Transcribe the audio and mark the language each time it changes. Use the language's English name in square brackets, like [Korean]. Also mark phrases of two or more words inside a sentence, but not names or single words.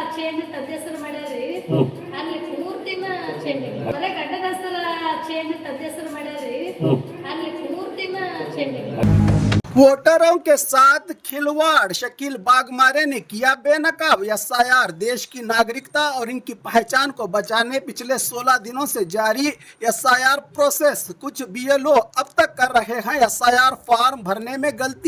[Kannada] ಚೇಂಜ್ ತದ್ದೇಸರು ಮಾಡ್ಯಾರಿ ಅಲ್ಲಿ ಪೂರ್ತಿನ ಚೇಂಜ್ ಬರೇ ಗಡ್ಡದಸರ ಚೇಂಜ್ ತದ್ದೇಸರು ಮಾಡ್ಯಾರಿ ಅಲ್ಲಿ ಪೂರ್ತಿನ ಚೇಂಜ್। [Hindi] वोटरों के साथ खिलवाड़, शकील बागमारे ने किया बेनकाब। एसआईआर देश की नागरिकता और इनकी पहचान को बचाने पिछले 16 दिनों से जारी [English] SIR process. [Hindi] कुछ बीएलओ अब तक कर रहे हैं [English] SIR form [Hindi] भरने में गलती।